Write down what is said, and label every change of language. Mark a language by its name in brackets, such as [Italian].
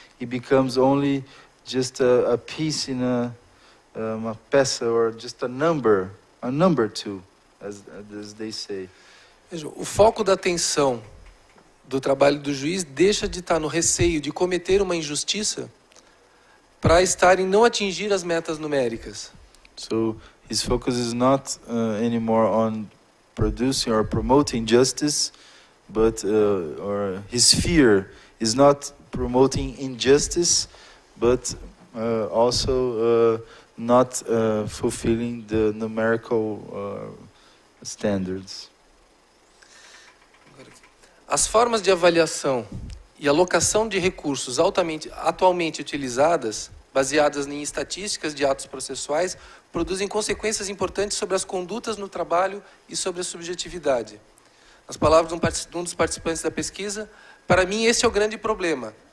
[English] He becomes only just a piece in a peça, or just a number two, as they say. [Portuguese] Veja, o foco da atenção do trabalho do juiz deixa de estar no receio de cometer uma injustiça para estar em não atingir as metas numéricas. [English] So his focus is not anymore on producing or promoting justice, but or his fear is not promoting injustice, but also not fulfilling the numerical standards. [Portuguese] As formas de avaliação e alocação de recursos atualmente utilizadas, baseadas em estatísticas de atos processuais, produzem consequências importantes sobre as condutas no trabalho e sobre a subjetividade. Nas palavras de um dos participantes da pesquisa, para mim esse é o grande problema.